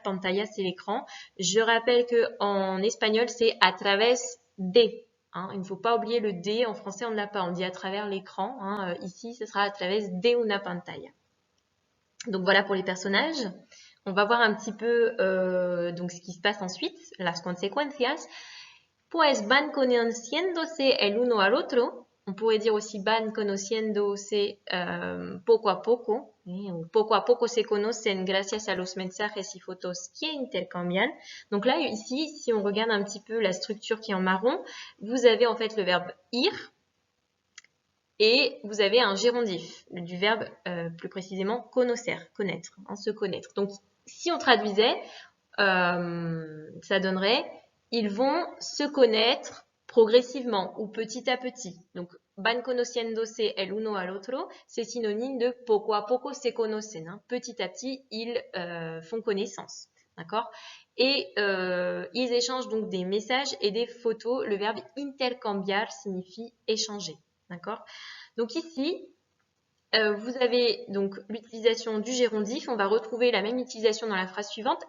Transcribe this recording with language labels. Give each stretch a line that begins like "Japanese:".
French: Pantalla, c'est l'écran. Je rappelle qu'en espagnol, c'est
Spanish: a través de.
French: Il ne faut pas oublier le D. En français, on ne l'a pas. On dit à travers l'écran. Ici, ce sera
Spanish: a través de una pantalla.
French: Donc voilà pour les personnages. On va voir un petit peu donc ce qui se passe ensuite,
Spanish: las consecuencias. Pues van conociéndose el uno al otro.
French: On pourrait dire aussi
Spanish: van conociéndose poco a poco. Poco a poco se conocen gracias a los mensajes y fotos que intercambian.
French: Donc là, ici, si on regarde un petit peu la structure qui est en marron, vous avez en fait le verbe ir et vous avez un gérondif du verbe plus précisément conocer, connaître, se connaître. Donc si on traduisait, ça donnerait ils vont se connaître progressivement ou petit à petit.
Spanish: Donc, van conociéndose el uno al otro,
French: c'est synonyme de
Spanish: poco a poco se conocen.
French: Petit à petit, ils font connaissance. D'accord? Et ils échangent donc des messages et des photos. Le verbe intercambiar signifie échanger. D'accord? Donc ici, vous avez donc l'utilisation du gérondif. On va retrouver la même utilisation dans la phrase suivante.